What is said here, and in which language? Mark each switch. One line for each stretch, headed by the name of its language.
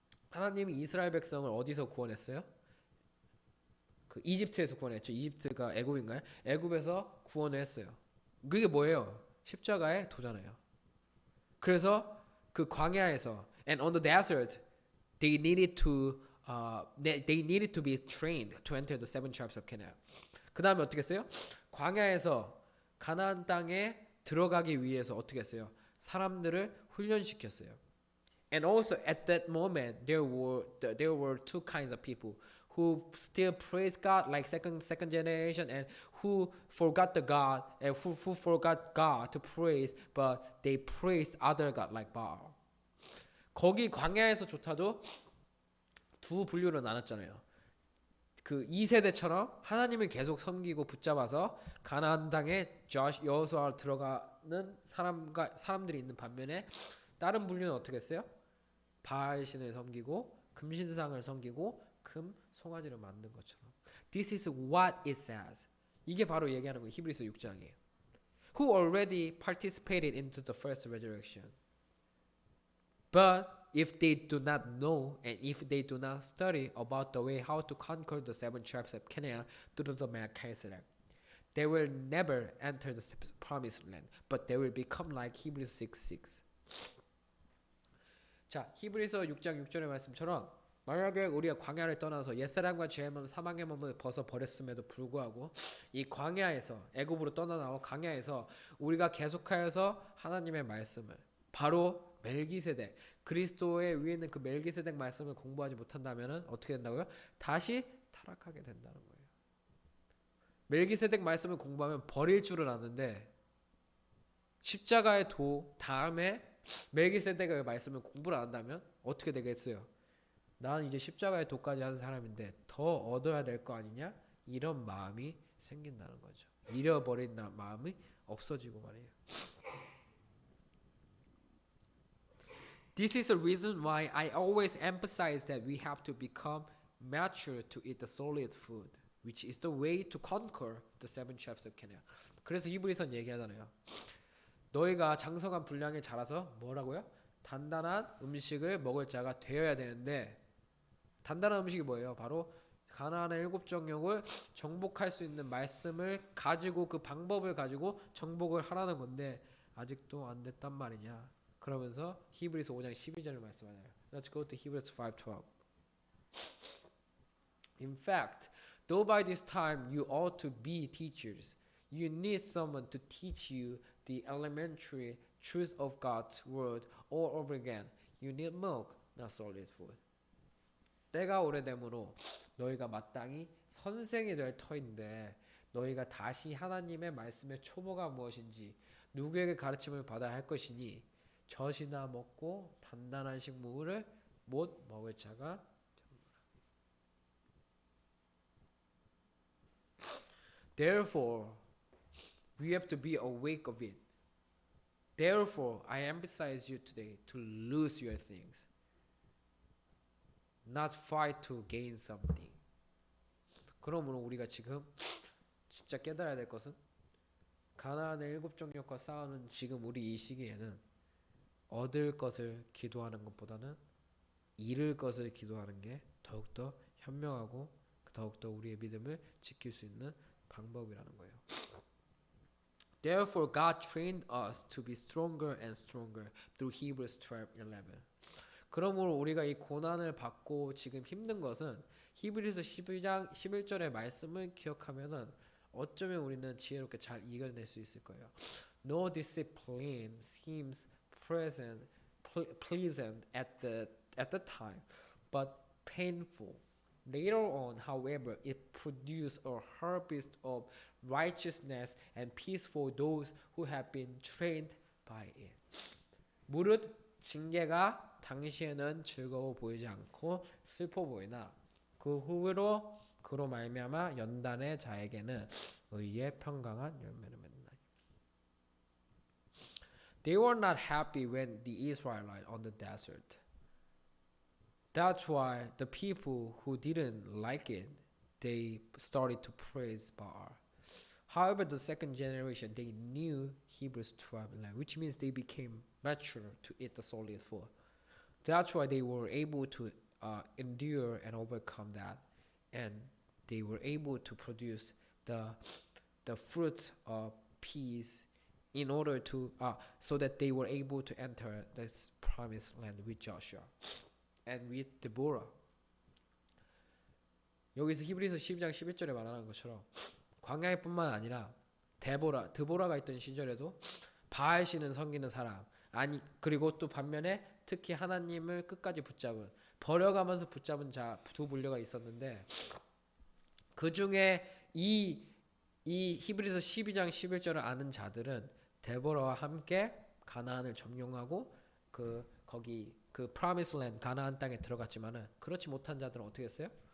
Korean: 하나님이 이스라엘 백성을 어디서 구원했어요? 그 이집트에서 구원했죠. 이집트가 애굽인가요? 애굽에서 구원을 했어요. 그게 뭐예요? 십자가의 도잖아요. 그래서 그 광야에서
English: and on the desert they needed to they needed to be trained to enter the seven tribes of Canaan.
Korean: 그 다음에 어떻게 했어요? 광야에서 가나안 땅에 들어가기 위해서 어떻게 했어요? 사람들을 훈련시켰어요.
English: And also at that moment there were two kinds of people who still praise God like second generation and who forgot the God and who forgot God to praise but they praised other God like Baal.
Korean: 거기 광야에서조차도 두 분류로 나눴잖아요. 그 2세대처럼 하나님을 계속 섬기고 붙잡아서 가나안 땅에 여호수아 들어가는 사람들이 있는 반면에 다른 분류는 어떻게 했어요? 바알 신을 섬기고 금신상을 섬기고 금 송아지를 만든 것처럼.
English: This is what it says.
Korean: 이게 바로 얘기하는 거예요. 히브리서 6장이에요.
English: Who already participated into the first resurrection. But if they do not know and if they do not study about the way how to conquer the seven tribes of Canaan through the Melchizedek, they will never enter the promised land, but they will become like Hebrews 6:6.
Korean: 자, 히브리서 6장 6절의 말씀처럼 만약에 우리가 광야를 떠나서 옛사람과 죄의 몸 사망의 몸을 벗어 버렸음에도 불구하고 이 광야에서 애굽으로 떠나나와 광야에서 우리가 계속하여서 하나님의 말씀을 바로 멜기세덱 그리스도의 위에 있는 그 멜기세덱 말씀을 공부하지 못한다면은 어떻게 된다고요? 다시 타락하게 된다는 거예요. 멜기세덱 말씀을 공부하면 버릴 줄을 아는데 십자가의 도 다음에 멜기세덱의 말씀을 공부를 안 한다면 어떻게 되겠어요? 나는 이제 십자가의 도까지 한 사람인데 더 얻어야 될 거 아니냐? 이런 마음이 생긴다는 거죠. 잃어버린 마음이 없어지고 말이에요.
English: This is the reason why I always emphasize that we have to become mature to eat the solid food, which is the way to conquer the seven tribes of Canaan.
Korean: 그래서 히브리서는 얘기하잖아요. 너희가 장성한 분량에 자라서 뭐라고요? 단단한 음식을 먹을 자가 되어야 되는데 단단한 음식이 뭐예요? 바로 가나안의 일곱 정욕을 정복할 수 있는 말씀을 가지고 그 방법을 가지고 정복을 하라는 건데 아직도 안 됐단 말이냐. 그러면서 히브리서 5장 12절을 말씀하잖아요.
English: Let's go to Hebrews 5:12. In fact, though by this time you ought to be teachers, you need someone to teach you the elementary truths of God's word all over again. You need milk, not solid food.
Korean: 때가 오래되므로 너희가 마땅히 선생이 될 터인데 너희가 다시 하나님의 말씀의 초보가 무엇인지 누구에게 가르침을 받아야 할 것이니 젖이나 먹고 단단한 식물을 못 먹을 자가 되는구나.
English: Therefore, we have to be awake of it. Therefore, I emphasize you today to lose your things, not fight to gain something.
Korean: 그러므로 우리가 지금 진짜 깨달아야 될 것은 가나안의 일곱 정욕과 싸우는 지금 우리 이 시기에는 얻을 것을 기도하는 것보다는 잃을 것을 기도하는 게 더욱더 현명하고 더욱더 우리의 믿음을 지킬 수 있는 방법이라는 거예요.
English: Therefore, God trained us to be stronger and stronger through Hebrews 12:11.
Korean: 그러므로 우리가 이 고난을 받고 지금 힘든 것은 히브리서 12장 11절의 말씀을 기억하면은 어쩌면 우리는 지혜롭게 잘 이겨낼 수 있을 거예요.
English: No discipline seems pleasant at the time, but painful. Later on, however, it produced a harvest of righteousness and peace for those who have been trained by it.
Korean: 무릇 징계가 당시에는 즐거워 보이지 않고 슬퍼 보이나 그 후로 그로 말미암아 연단의 자에게는 의의 평강한 열매를 맺는다.
English: They were not happy when the Israelites on the desert. That's why the people who didn't like it, they started to praise Baal. However, the second generation, they knew Hebrews 12:11, which means they became mature to eat the solid food. That's why they were able to endure and overcome that, and they were able to produce the fruits of peace in order to so that they were able to enter this promised land with Joshua. and with Deborah.
Korean: 여기서 히브리서 12장 11절에 말하는 것처럼 광야뿐만 아니라 드보라가 있던 시절에도 바알 신은 섬기는 사람, 아니 그리고 또 반면에 특히 하나님을 끝까지 붙잡은, 버려가면서 붙잡은 자 두 분류가 있었는데, 그 중에 이 히브리서 12장 11절을 아는 자들은 데보라와 함께 가나안을 점령하고 거기 프라미스 랜드 가나안 땅에 들어갔지만은, 그렇지 못한 자들은 어떻게 했어요?